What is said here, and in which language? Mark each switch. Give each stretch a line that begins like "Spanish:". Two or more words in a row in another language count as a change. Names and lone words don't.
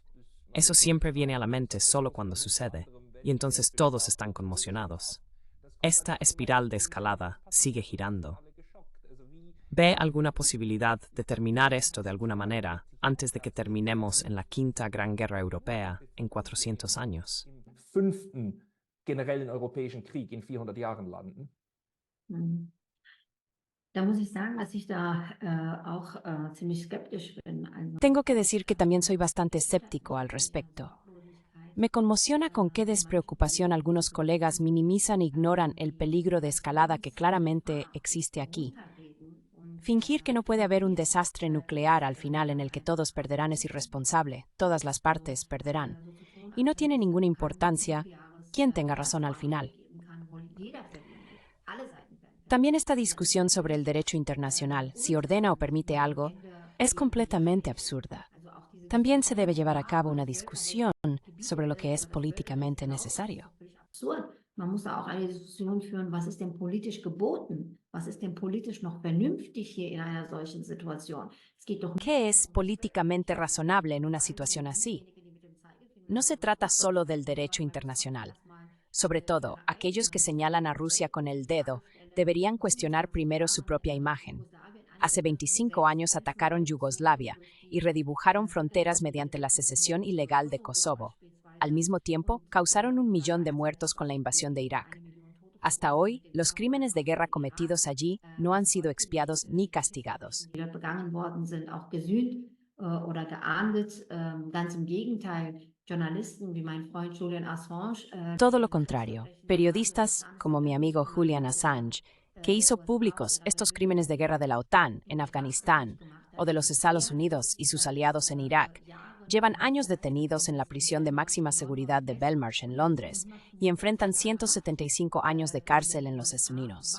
Spanish: Eso siempre viene a la mente solo cuando sucede, y entonces todos están conmocionados. Esta espiral de escalada sigue girando. ¿Ve alguna posibilidad de terminar esto de alguna manera antes de que terminemos en la quinta Gran Guerra Europea en 400 años?
German: Fünften generellen europäischen Krieg in 400 Jahren landen? Da muss ich sagen, dass ich da auch ziemlich skeptisch bin.
Spanish: Tengo que decir que también soy bastante escéptico al respecto. Me conmociona con qué despreocupación algunos colegas minimizan e ignoran el peligro de escalada que claramente existe aquí. Fingir que no puede haber un desastre nuclear al final en el que todos perderán es irresponsable, todas las partes perderán. Y no tiene ninguna importancia quién tenga razón al final. También esta discusión sobre el derecho internacional, si ordena o permite algo, es completamente absurda. También se debe llevar a cabo una discusión sobre lo que es políticamente necesario.
German: Man muss da auch eine Diskussion führen, was ist denn politisch geboten? Was ist denn politisch noch vernünftig hier in einer solchen Situation? Es geht doch
Spanish: ¿Qué es políticamente razonable en una situación así? No se trata solo del derecho internacional. Sobre todo, aquellos que señalan a Rusia con el dedo deberían cuestionar primero su propia imagen. Hace 25 años atacaron Yugoslavia y redibujaron fronteras mediante la secesión ilegal de Kosovo. Al mismo tiempo, causaron 1 millón de muertos con la invasión de Irak. Hasta hoy, los crímenes de guerra cometidos allí no han sido expiados ni castigados.
German: begangen worden sind, auch gesühnt oder geahndet. Ganz im Gegenteil, Journalisten wie mein Freund Julian Assange.
Spanish: Todo lo contrario, periodistas como mi amigo Julian Assange, que hizo públicos estos crímenes de guerra de la OTAN en Afganistán o de los Estados Unidos y sus aliados en Irak, llevan años detenidos en la prisión de máxima seguridad de Belmarsh en Londres y enfrentan 175 años de cárcel en los Estados Unidos.